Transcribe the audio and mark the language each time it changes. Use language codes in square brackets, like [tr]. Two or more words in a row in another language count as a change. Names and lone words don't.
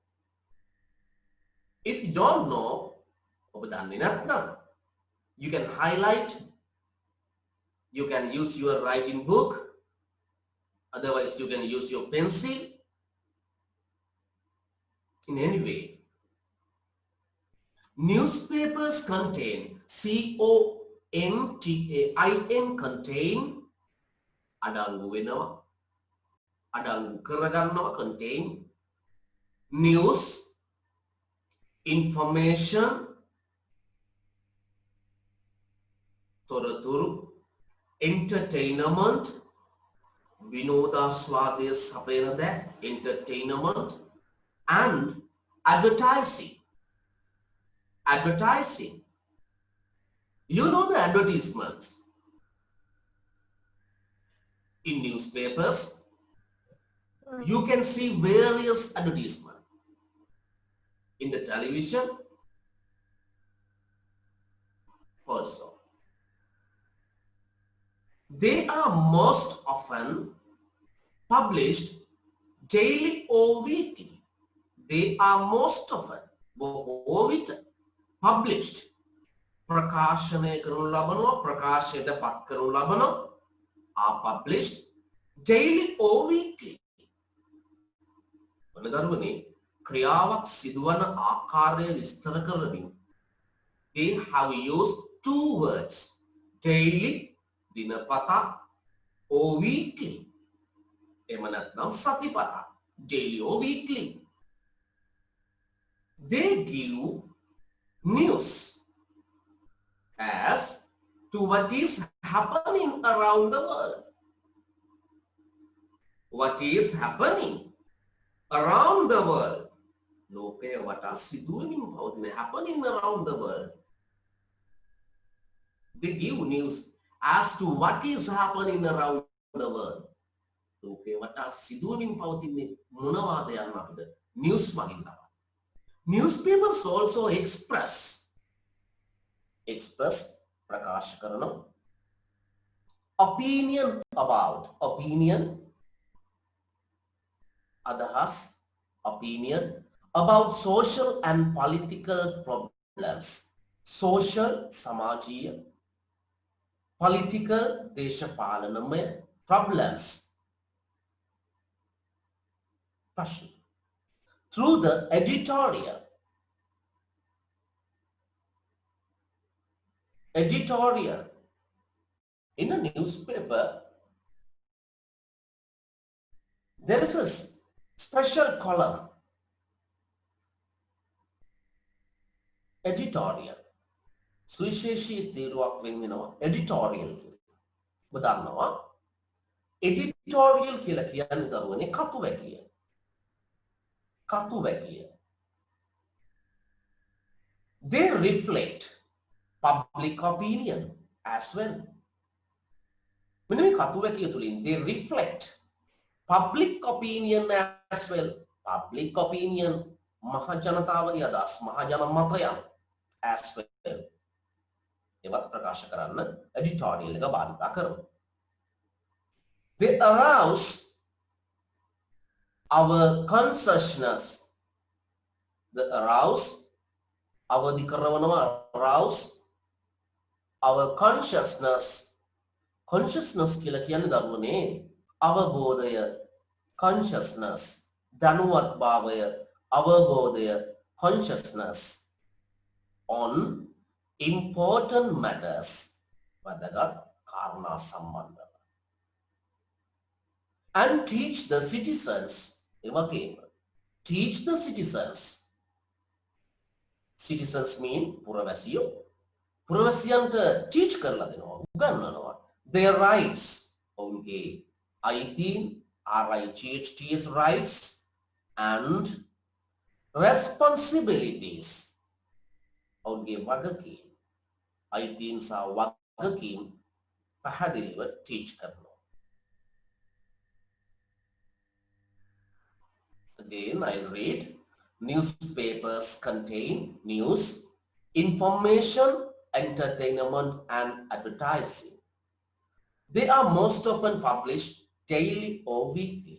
[en] If you don't know, you can highlight, you can use your writing book, otherwise you can use your pencil. In any way, newspapers contain, C-O-N-T-A-I-N, contain, [si] අඩංගු වෙනවා, අඩංගු කරගන්නවා, [en] contain, news, information, [si] තොරතුරු, entertainment, විනෝදාස්වාදය සපයන දෑ, [en] entertainment, and advertising. Advertising. You know the advertisements in newspapers. You can see various advertisements in the television also. They are most often published daily or weekly. They are most often published. [si] ප්‍රකාශනය කරනු ලබනවා, ප්‍රකාශයට පත් කරනු ලබනවා, [en] are published daily or weekly. [si] වන දරුවනේ ක්‍රියාවක් සිදුවන ආකාරය විස්තර කරමින් [en] they have used two words daily දිනපතා or weekly [si] එහෙම නැත්නම් සතිපතා [en] daily or weekly they give news as to what is happening around the world. What is happening around the world? [si] ලෝකයේ වටා සිදුවමින් පවතින [en] happening around the world. They give news as to what is happening around the world. [si] ලෝකයේ වටා සිදුවමින් පවතින මොනවාද යන්න අපිට news මගින් තමයි. [en] Newspapers also express [si] ප්‍රකාශ කරන [en] opinion අදහස් opinion about social and political problems social සමාජීය political දේශපාලනමය problems ප්‍රශ්න through the editorial in a newspaper there is a special column editorial [si] සුවිශේෂී තීරුවක් වෙන වෙනවා [en] editorial කියලා. [si] ඔබ දන්නවා editorial කියලා කියන්නේ දරුවනේ කතුවැකිය. [en] They reflect public opinion as well. [si] මෙන්න මේ කතුවැකිය තුලින් [en] they reflect public opinion as well. Public opinion [si] මහ ජනතාවගේ අදහස් මහ ජන මතයන් [en] as well. [si] ඒවත් ප්‍රකාශ කරන්න editorial එක භාවිත කරමු. [en] They arouse our consciousness. The arouse [si] අවදි කරනවා [en] arouse our consciousness [si] කියලා කියන්නේ දරුවනේ අවබෝධය consciousness දැනුවත් භාවය අවබෝධය [en] consciousness on important matters [si] වැදගත් කාරණා සම්බන්ධව [en] and teach the citizens එවැගේම teach the citizens mean [si] පුරවැසියන්ට teach කරලා දෙනවා උගන්වනවා [en] their rights [si] ඔවුන්ගේ අයිතීන් [en] RIGHT's rights and responsibilities [si] ඔවුන්ගේ වගකීම් අයිතීන් සහ වගකීම් පැහැදිලිව teach කරනවා. [en] Again, I'll read. Newspapers contain news, information, entertainment, and advertising. They are most often published daily or weekly.